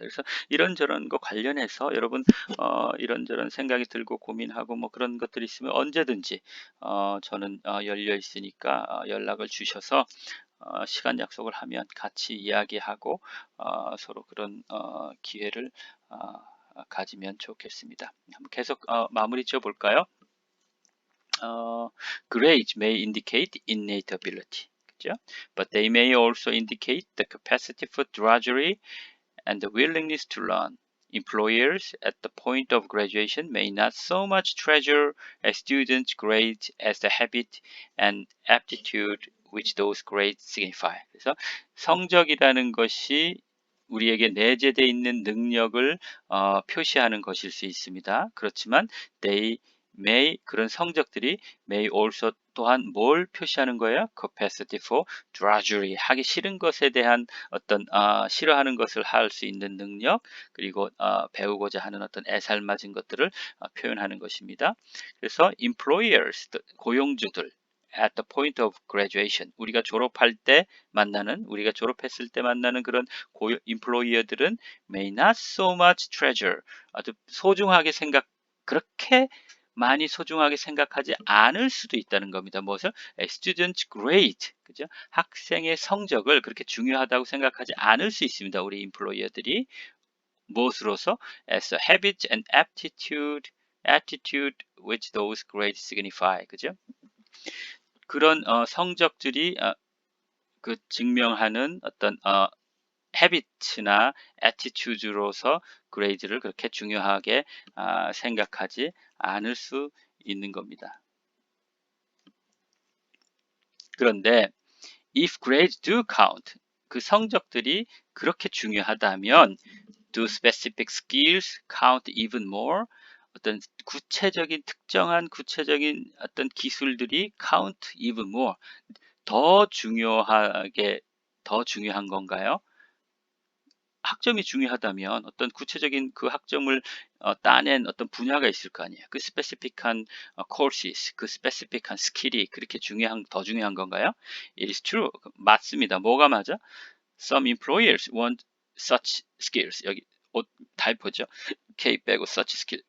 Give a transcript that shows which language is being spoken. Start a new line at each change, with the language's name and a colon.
Korean: 그래서 이런저런 거 관련해서 여러분 이런저런 생각이 들고 고민하고 뭐 그런 것들이 있으면 언제든지 저는 열려 있으니까 연락을 주셔서 시간 약속을 하면 같이 이야기하고 서로 그런 기회를 가지면 좋겠습니다. 계속 마무리 지어 볼까요?
English: Grades may indicate innate ability,
Korean: 그죠?
English: But they may also indicate the capacity for drudgery and the willingness to learn. Employers at the point of graduation may not so much treasure a student's grades as the habit and aptitude which those grades signify.
Korean: 그래서 성적이라는 것이 우리에게 내재되어 있는 능력을 표시하는 것일 수 있습니다. 그렇지만 they 그런 성적들이
English: may also
Korean: 또한 뭘 표시하는 거예요?
English: capacity for drudgery
Korean: 하기 싫은 것에 대한 어떤 싫어하는 것을 할 수 있는 능력 그리고 배우고자 하는 어떤 애살맞은 것들을 표현하는 것입니다. 그래서 employers 고용주들
English: at the point of graduation
Korean: 우리가 졸업할 때 만나는 우리가 졸업했을 때 만나는 그런 employer들은
English: may not so much treasure
Korean: 아주 소중하게 그렇게 많이 소중하게 생각하지 않을 수도 있다는 겁니다. 무엇을?
English: A student's grade,
Korean: 그죠? 학생의 성적을 그렇게 중요하다고 생각하지 않을 수 있습니다. 우리 employer들이 무엇으로서?
English: As a habit and attitude which those grades signify,
Korean: 그죠? 그런 성적들이 그 증명하는 어떤 헤비트나 애티튜드로서 그레이드를 그렇게 중요하게 생각하지 않을 수 있는 겁니다.
English: 그런데 if grades do count,
Korean: 그 성적들이 그렇게 중요하다면
English: do specific skills count even more?
Korean: 어떤 특정한 구체적인 어떤 기술들이
English: count even more,
Korean: 더 중요한 건가요? 학점이 중요하다면 어떤 구체적인 그 학점을 따낸 어떤 분야가 있을 거 아니에요. 그 스페시픽한 courses, 그 스페시픽한 스킬이 그렇게 더 중요한 건가요?
English: It is true.
Korean: 맞습니다. 뭐가 맞아?
English: Some employers want such skills.
Korean: 여기 타이포죠. K 빼고 such skill.